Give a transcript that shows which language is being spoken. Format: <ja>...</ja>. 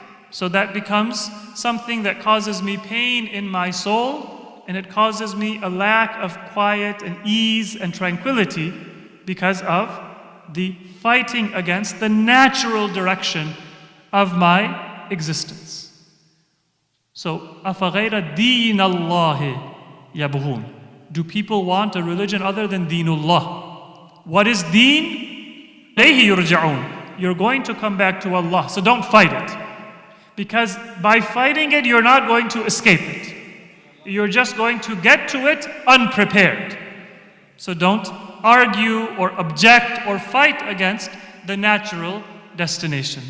<en>So that becomes something that causes me pain in my soul, and it causes me a lack of quiet and ease and tranquility because of the fighting against the natural direction of my existence.</en> <ar>So, أَفَغَيْرَ دِينَ اللَّهِ يَبْغُونَ.</ar> <en>Do people want a religion other than Deenullah? What is Deen?</en> <ar>إِلَيْهِ يُرْجَعُونَ.</ar> <en>You're going to come back to Allah, so don't fight it. Because by fighting it, you're not going to escape it. You're just going to get to it unprepared. So don't argue or object or fight against the natural destination.</en>